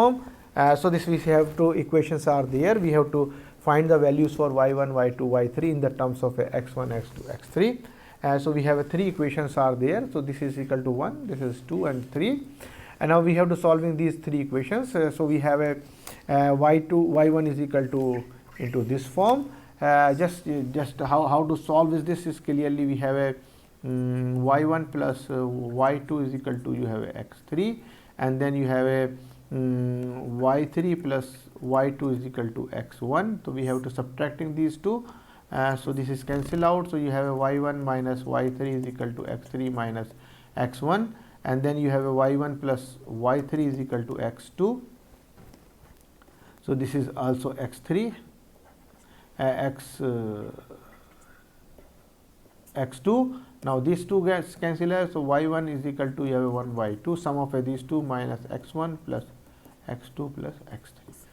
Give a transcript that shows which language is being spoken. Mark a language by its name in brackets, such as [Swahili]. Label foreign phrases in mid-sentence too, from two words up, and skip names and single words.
[English] So, this we have two equations are there. We have to find the values for y1, y2, y3 in the terms of x1, x2, x3. So we have 3 equations are there. So this is equal to 1, this is 2 and 3, and now we have to solving these 3 equations. So we have a y1 is equal to into this form. Just how to solve this is clearly we have a y1 plus y2 is equal to you have a x3, and then you have a y3 plus y2 is equal to x1. So we have to subtracting these two. So this is cancel out. So you have a y1 minus y3 is equal to x3 minus x1, and then you have a y1 plus y3 is equal to x2. So this is also x3 x2. Now these two gets cancel out. So y1 is equal to you have a 1 y2 sum of these two minus x1 plus x2 plus x3.